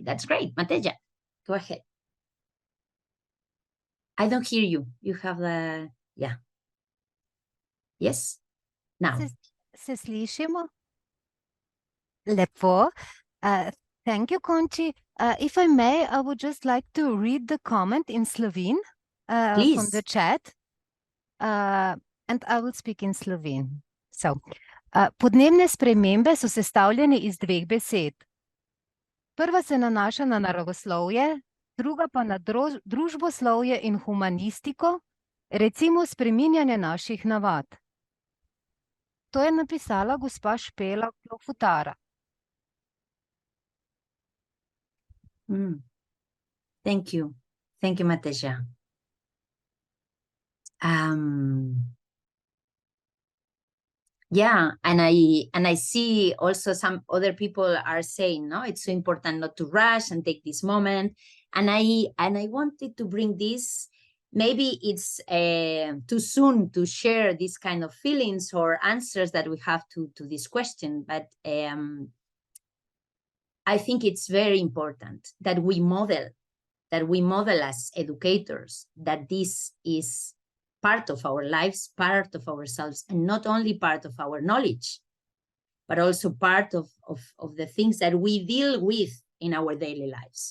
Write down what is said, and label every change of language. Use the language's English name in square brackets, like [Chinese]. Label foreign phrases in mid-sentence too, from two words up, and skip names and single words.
[English] That's great. Mateja, go ahead. I don't hear you. You have the, yeah. Yes, now. [Slovenian] Se slišimo? Lepo. [English] Thank you, Conchi. If I may, I would just like to read the comment in Slovene from the chat. And I will speak in Slovene. [Slovenian] So, podnebne spremembe so sestavljene iz dveh besed. Prva se nanaša na naravoslovje, druga pa na družboslovje in humanistiko, recimo spreminjanje naših navad. To je napisala gospa Špela Klofutara. [English] Thank you. Thank you, Mateja. Yeah, and I see also some other people are saying, no, it's so important not to rush and take this moment. And I wanted to bring this. Maybe it's too soon to share these kind of feelings or answers that we have to this question, but I think it's very important that we model as educators, that this is part of our lives, part of ourselves, and not only part of our knowledge, but also part of the things that we deal with in our daily lives.